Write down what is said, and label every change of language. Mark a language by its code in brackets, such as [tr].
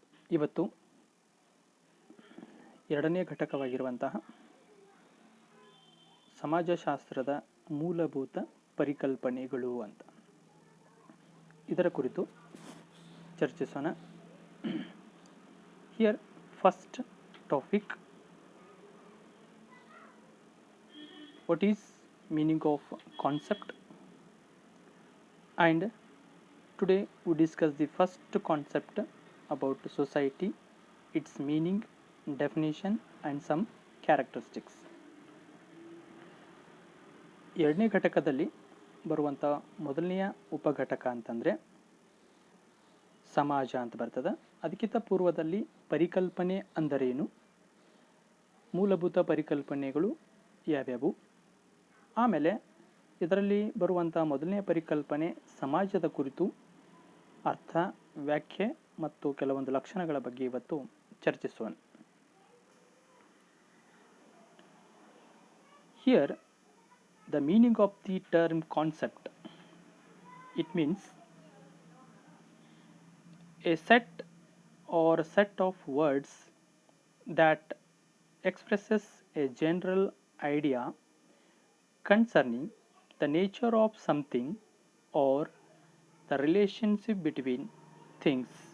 [kn] ಇವತ್ತು ಎರಡನೇ ಘಟಕವಾಗಿರುವಂತಹ ಸಮಾಜಶಾಸ್ತ್ರದ ಮೂಲಭೂತ ಪರಿಕಲ್ಪನೆಗಳು ಅಂತ ಇದರ ಕುರಿತು ಚರ್ಚಿಸೋಣ. [en] Here first topic, what is meaning of concept, and today we discuss the first concept about society, its meaning, definition and some characteristics. [kn] ಎರಡನೇ ಘಟಕದಲ್ಲಿ ಬರುವಂಥ ಮೊದಲನೆಯ ಉಪಘಟಕ ಅಂತಂದರೆ ಸಮಾಜ ಅಂತ ಬರ್ತದೆ. ಅದಕ್ಕಿಂತ ಪೂರ್ವದಲ್ಲಿ ಪರಿಕಲ್ಪನೆ ಅಂದರೇನು, ಮೂಲಭೂತ ಪರಿಕಲ್ಪನೆಗಳು ಯಾವ್ಯಾವು, ಆಮೇಲೆ ಇದರಲ್ಲಿ ಬರುವಂಥ ಮೊದಲನೇ ಪರಿಕಲ್ಪನೆ ಸಮಾಜದ ಕುರಿತು ಅರ್ಥ, ವ್ಯಾಖ್ಯೆ ಮತ್ತು ಕೆಲವೊಂದು ಲಕ್ಷಣಗಳ ಬಗ್ಗೆ ಇವತ್ತು ಚರ್ಚಿಸೋಣ. [en] Here the meaning of the term concept, it means a set of words that expresses a general idea concerning the nature of something or the relationship between things.